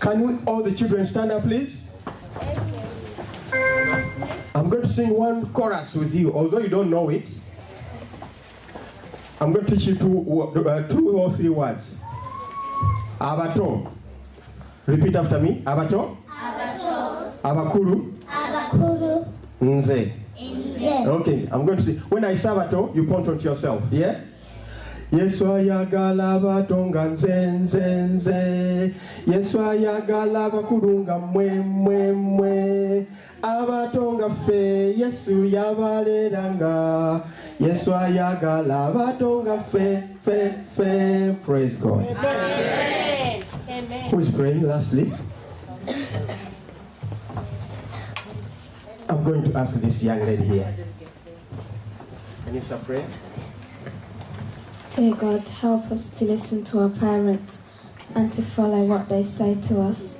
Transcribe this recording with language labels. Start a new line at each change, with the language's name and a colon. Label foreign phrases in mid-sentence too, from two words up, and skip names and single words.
English: Can we, all the children, stand up, please? I'm going to sing one chorus with you, although you don't know it. I'm going to teach you two or three words. Abato. Repeat after me. Abato. Abato. Abakuru. Abakuru. Nze. Nze. Okay, I'm going to say, when I say abato, you point out yourself. Yeah?
Ganda: Yesu ayagala abatonga nze nze nze. Yesu ayagala abakulunga mwe mwe mwe. Abatonga fe Yesu yabaleranga. Yesu ayagala abatonga fe fe fe.
English: Praise God. Amen. Who is praying lastly? I'm going to ask this young lady here. Can you say prayer? Dear God, help us to listen to our parents and to follow what they say to us.